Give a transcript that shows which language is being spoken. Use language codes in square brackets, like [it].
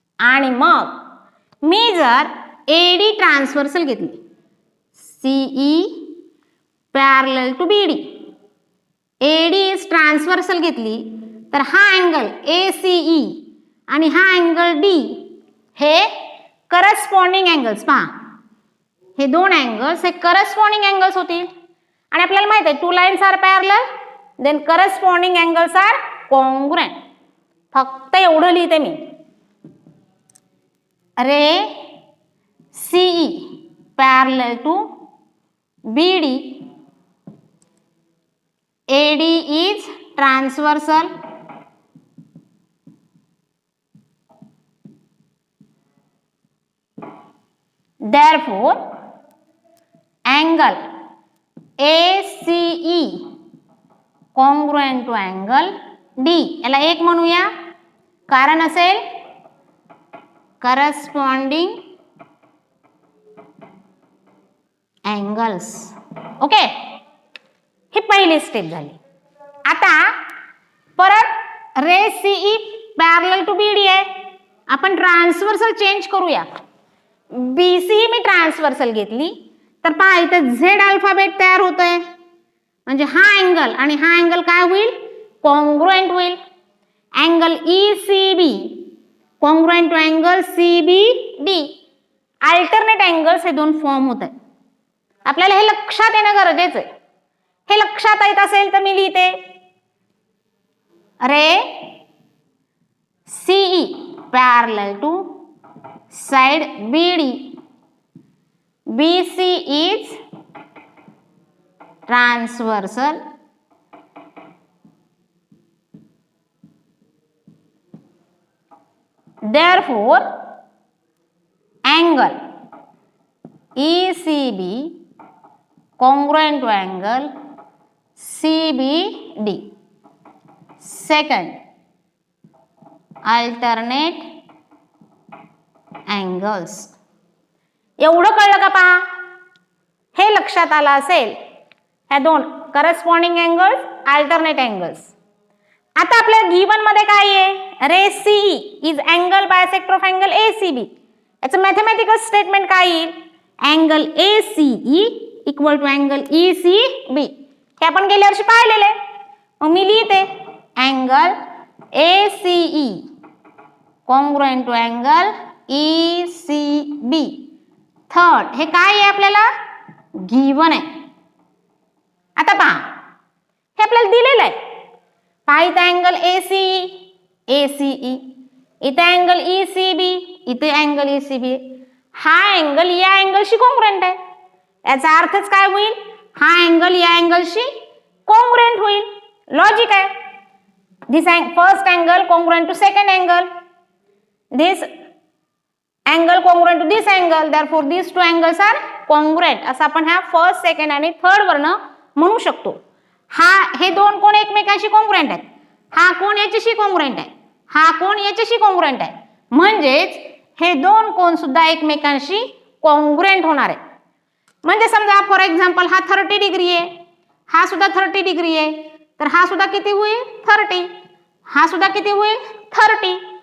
[mr] आणि मग मी जर AD ट्रान्सव्हर्सल घेतली, CE parallel to BD, AD is transversal घेतली, तर हा अँगल ACE आणि हा अँगल D हे करस्पॉन्डिंग अँगल्स. पहा, हे दोन अँगल्स हे करस्पॉन्डिंग अँगल्स होतील. आणि आपल्याला माहित आहे [en] Two lines are parallel then corresponding angles are congruent. [mr] फक्त एवढं लिहिते मी. [en] Ray CE parallel to BD, AD is transversal, therefore angle ACE congruent to angle D. [mr] याला एक म्हणूया, कारण असेल [en] corresponding angles. [mr] ओके, ही पहिली स्टेप झाली. आता परत रे CE पॅरलल टू BD आहे, आपण ट्रान्सव्हर्सल चेंज करूया. BC मी ट्रान्सव्हर्सल घेतली तर पहा इथे Z अल्फाबेट तयार होतोय, म्हणजे हा अँगल आणि हा अँगल काय होईल, कॉन्ग्रुएंट होईल. [en] Angle ECB congruent to angle CBD. [mr] Alternate angles हे दोन फॉर्म होत आहेत. आपल्याला हे लक्षात येणं गरजेचं आहे. हे लक्षात येत असेल तर मी लिहिते [en] Ray CE parallel to side BD, BC is transversal, therefore angle ECB congruent to angle CBD. Second, alternate angles. [mr] एवढं कळलं का? पहा, हे लक्षात आलं असेल. ह्या दोन करस्पॉन्डिंग अँगल्स, अल्टरनेट अँगल्स. आता आपल्या गिवन मध्ये काय आहे, रे CE is angle bisector of angle ACB. याचं मॅथमॅटिकल स्टेटमेंट काय येईल, angle ACE equal to angle ECB. हे आपण गेल्या वर्षी पाहिलेले. मग मी लिहिते angle ACE congruent to angle ECB. Third हे काय आहे आपल्याला गिवन आहे. आता पहा हे आपल्याला दिलेलं आहे. पहा इथं अँगल एसीई, एसीई, इथे अँगल ईसीबी, इथे अँगल ईसीबी. हा अँगल या अँगलशी कॉन्ग्रुएंट आहे. याचा अर्थच काय होईल, हा अँगल या अँगलशी कॉन्ग्रुएंट होईल. लॉजिक आहे. [en] This first angle congruent to second angle, this angle congruent to this angle, therefore this two angles are congruent. [mr] असं आपण ह्या फर्स्ट, सेकंड आणि थर्ड वरनं म्हणू शकतो. हे दोन कोण एकमेकांशी कॉन्ग्रुएंट आहेत. हा कोण याच्याशी कॉन्ग्रुएंट आहे, हा कोण याच्याशी कॉन्ग्रुएंट आहे. म्हणजेच हे दोन कोण सुद्धा एकमेकांशी कॉन्ग्रुएंट होणार आहेत. म्हणजे समजा फॉर एक्झाम्पल हा 30 डिग्री आहे, हा सुद्धा 30 डिग्री आहे, तर हा सुद्धा किती होईल 30, हा सुद्धा किती होईल 30.